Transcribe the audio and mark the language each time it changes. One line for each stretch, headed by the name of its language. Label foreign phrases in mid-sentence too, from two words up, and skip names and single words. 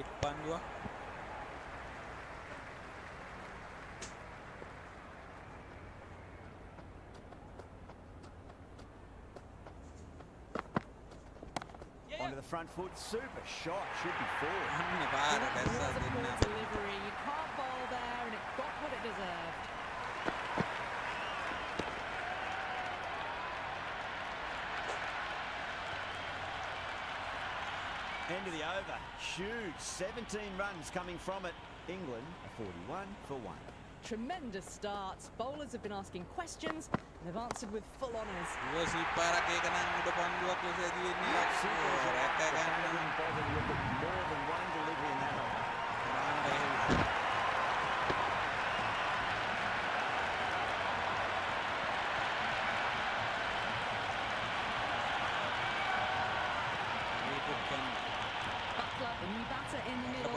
Sinhala: පන්දුවක්.
English: Onto the front foot, super shot, should be forward.
Sinhala: අන්න පාර
English: That
Sinhala: බැස්සා
English: was a poor
Sinhala: දෙන්න.
English: delivery. You can't bowl there, and it got what it deserved. End of the over, huge, 17 runs coming from it. England, a 41 for 1. Tremendous starts. Bowlers have been asking questions, and they've answered with full honours.
Sinhala: ඉවසි පාරක් ඒක නම් උඩ පන්දුවක් ලෙස ඇදිවෙන්නේ.
English: Simple as
Sinhala: රැක
English: that. They
Sinhala: ගන්න.
English: haven't bothered to look at more than one delivery in that over. Butler, the new batter in the middle,